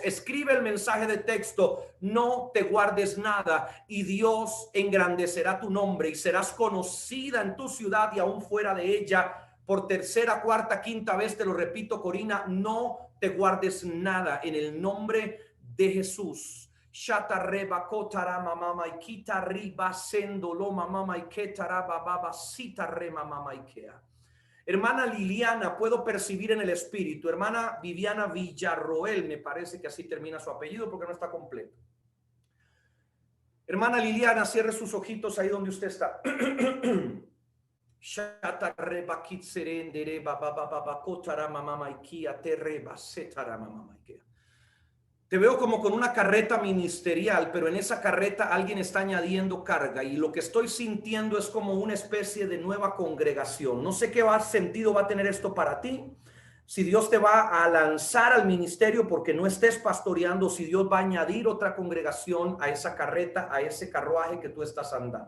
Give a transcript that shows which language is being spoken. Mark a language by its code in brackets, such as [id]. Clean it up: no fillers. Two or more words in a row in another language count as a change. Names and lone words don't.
[es] Escribe el mensaje de texto. No te guardes nada, y Dios engrandecerá tu nombre, y serás conocida en tu ciudad y aún fuera de ella. Por tercera, cuarta, quinta vez te lo repito, Corina, no te guardes nada en el nombre de Jesús. Shata reba kotara mama y kita riba sendo lo mama y ketara baba sita rema mama ikea. Hermana Liliana, puedo percibir en el espíritu. Hermana Viviana Villarroel, me parece que así termina su apellido porque no está completo. Hermana Liliana, cierre sus ojitos ahí donde usted está. Shata reba kitserendere baba baba kotara mama ikia te reba setara mama ikea. Te veo como con una carreta ministerial, pero en esa carreta alguien está añadiendo carga, y lo que estoy sintiendo es como una especie de nueva congregación. No sé qué sentido va a tener esto para ti. Si Dios te va a lanzar al ministerio porque no estés pastoreando, si Dios va a añadir otra congregación a esa carreta, a ese carruaje que tú estás andando.